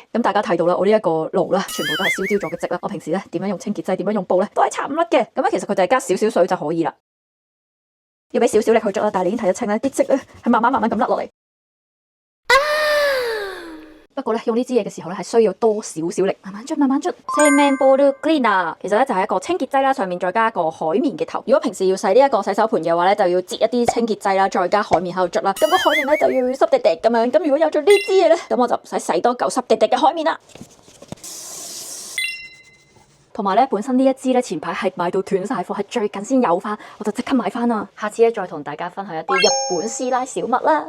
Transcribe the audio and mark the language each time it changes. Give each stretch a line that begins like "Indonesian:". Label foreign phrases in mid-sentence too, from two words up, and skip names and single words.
Cantonese: 咁大家睇到啦，我呢一個爐啦，全部都係燒焦咗嘅漬啦。我平時咧點樣用清潔劑，點樣用布咧，都係擦唔甩嘅。咁咧其實佢就係加少少水就可以啦。要俾少少力去捽啦，但係你已經睇得清咧，啲漬咧係慢慢咁甩落嚟。不過咧，用呢支嘢嘅時候咧，係需要多少少力，慢慢捽，慢慢捽。洗面ボールクリーナー其實咧就係一個清潔劑啦，上面再加一個海綿嘅頭。如果平時要洗呢一個洗手盤嘅話咧，就要擠一啲清潔劑啦，再加海綿喺度捽啦。咁個海綿咧就要濕滴滴咁樣。咁如果有咗呢支嘢咧，咁我就唔使洗多嚿濕滴滴嘅海綿啦。同埋咧，本身呢一支咧前排係買到斷晒貨，係最近先有翻，我就即刻買翻啦。下次咧再同大家分享一啲日本師奶小物啦。